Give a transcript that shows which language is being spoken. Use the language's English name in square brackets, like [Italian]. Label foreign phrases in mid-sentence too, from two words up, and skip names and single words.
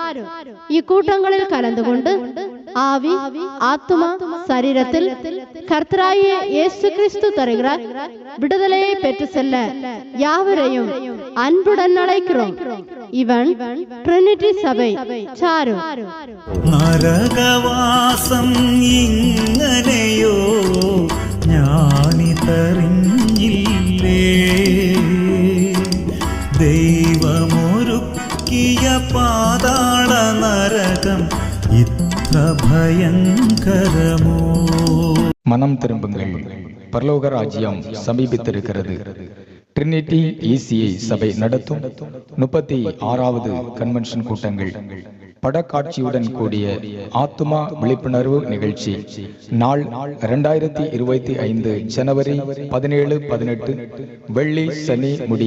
[Tamil] இக்கூட்டங்களில் கலந்து கொண்டு ஆவி, ஆத்துமா, சரீரத்தில் கர்த்தராகிய இயேசு கிறிஸ்து தருகிறார் விடுதலையை பெற்று செல்ல யாவரையும் அன்புடன் அழைக்கிறோம். இவன் ட்ரினிட்டி சபை, சாரூர். [Malayalam] നരകവാസം ഇങ്ങനെയോ ഞാനിതറിഞ്ഞില്ലേ, ദൈവമൊരുക്കിയ പാതാള നരകം ഇത്ര ഭയങ്കരമോ. [Tamil] மனம் திரும்புங்கள், பரலோக ராஜ்யம் சமீபித்திருக்கிறது. ட்ரினிட்டி ECI சபை நடத்தும் 36வது கன்வென்ஷன் கூட்டங்கள், படக்காட்சியுடன் கூடிய ஆத்துமா விழிப்புணர்வு நிகழ்ச்சி. நாள் 2025 ஜனவரி 17, 18, வெள்ளி சனி முடிய.